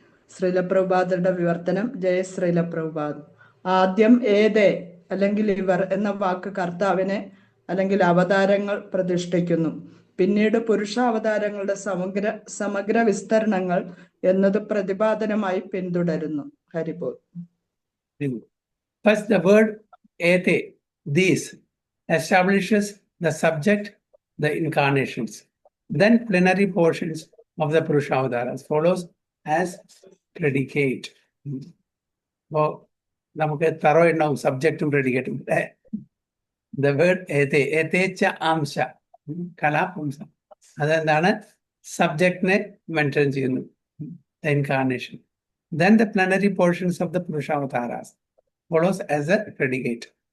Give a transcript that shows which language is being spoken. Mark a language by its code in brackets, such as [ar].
[ml] ശ്രീലപ്രഭുപാദരുടെ വിവർത്തനം. ജയ ശ്രീലപ്രഭുപാദ്. ആദ്യം ഏതേ അല്ലെങ്കിൽ ഇവർ എന്ന വാക്ക് കർത്താവിനെ അല്ലെങ്കിൽ അവതാരങ്ങൾ പ്രതിഷ്ഠിക്കുന്നു. പിന്നീട് പുരുഷാവതാരങ്ങളുടെ സമഗ്ര വിസ്തരണങ്ങൾ എന്നത് പ്രതിപാദനമായി പിന്തുടരുന്നു. ഹരിബോൾ. [en] First, the word ete, these, establishes the subject, the incarnations. Then plenary portions of the Purushavasaras follows as predicate. [ml] അപ്പോൾ നമുക്ക് തറോ ഉണ്ടാവും സബ്ജക്റ്റും പ്രെഡിക്കേറ്റും. [en] The word ete, etech amsha, കലാപുംസ, [ml] അതെന്താണ്? സബ്ജക്റ്റിനെ മെൻഷൻ ചെയ്യുന്നു, [en] the incarnation. Then the plenary portions of the Purushavasaras follows as a predicate.